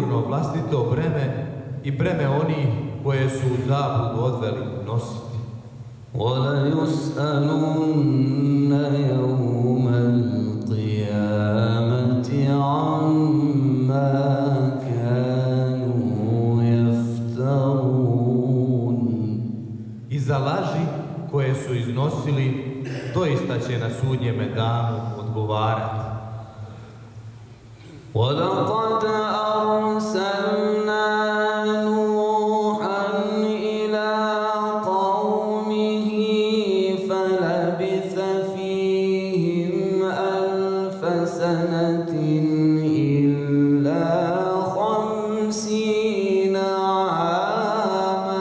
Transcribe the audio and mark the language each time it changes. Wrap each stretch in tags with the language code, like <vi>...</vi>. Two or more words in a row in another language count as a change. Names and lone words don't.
<bs>vlastito breme i breme onih koje su u zabludu odveli nositi.</bs> <ar>وَلَيُسْأَلُنَّ يَوْمَ الْقِيَامَةِ عَمَّا كَانُوا يَفْتَرُونَ.</ar> <bs>I za laži koje su iznosili, doista će na sudnjeme danu odgovarati.</bs> <ar>وَلَقَدْ أَرْسَلْنَا نُوحًا إِلَى قَوْمِهِ فَلَبِثَ فِيهِمْ أَلْفَ سَنَةٍ إِلَّا 50 عَامًا.</ar>